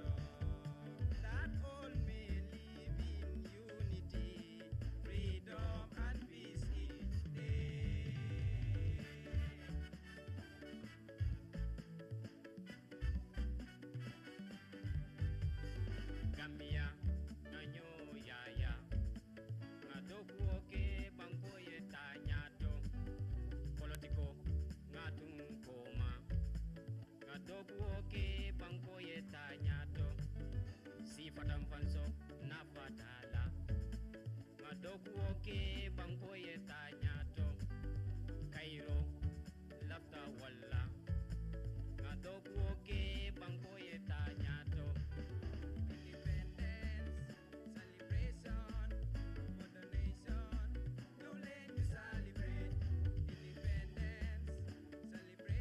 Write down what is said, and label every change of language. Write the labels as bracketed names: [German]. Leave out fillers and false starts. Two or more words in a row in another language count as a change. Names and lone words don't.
[English] That all may live in unity, freedom and peace each day. [Mandingo] Gambia nanyo yaya ngadokuo ke banko ye tañato politiko ngatun koma ngadokuo ke banko ye tañato si fatam fanso na fatala ngadokuo ke banko ye tañato Cairo lafta walla ngadokuo ke banko ye tañato [English] Independence, celebration for the nation. No let you celebrate independence,